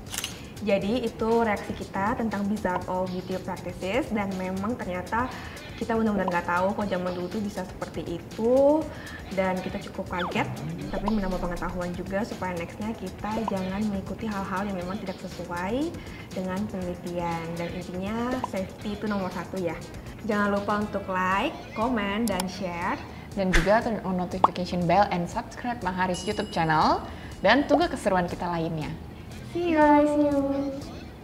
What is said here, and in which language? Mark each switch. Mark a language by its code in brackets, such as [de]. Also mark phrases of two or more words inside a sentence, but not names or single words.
[id] Jadi itu reaksi kita tentang Bizarre Old Beauty Practices, dan memang ternyata kita benar-benar nggak tahu kok zaman dulu tuh bisa seperti itu, dan kita cukup kaget, tapi menambah pengetahuan juga supaya nextnya kita jangan mengikuti hal-hal yang memang tidak sesuai dengan penelitian. Dan intinya safety itu nomor 1 ya. Jangan lupa untuk [en] like, comment, [id] dan share. Dan juga [en] turn on notification bell and subscribe Maharis YouTube channel. [id] Dan tunggu keseruan kita lainnya. [en] See you!